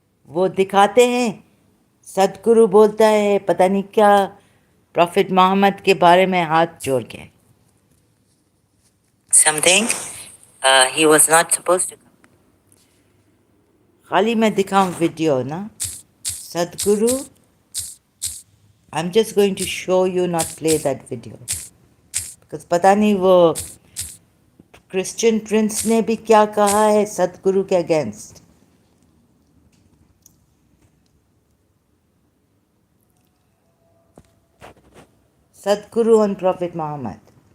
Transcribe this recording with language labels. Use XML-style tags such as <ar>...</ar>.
<ur>وہ دکھاتے ہیں صدگرو بولتا ہے پتہ نہیں کیا پروفٹ محمد کے بارے میں ہاتھ جوڑ کے</ur> <en>something he was not supposed to.</en> <ur>خالی میں دکھاؤں ویڈیو نا صدگرو.</ur> <en>I'm just going to show you, not play that video.</en> <ur>because پتہ نہیں وہ کرسچن پرنس نے بھی کیا کہا ہے صدگرو کے اگینسٹ. صدگرو on profit Muhammad.</ur>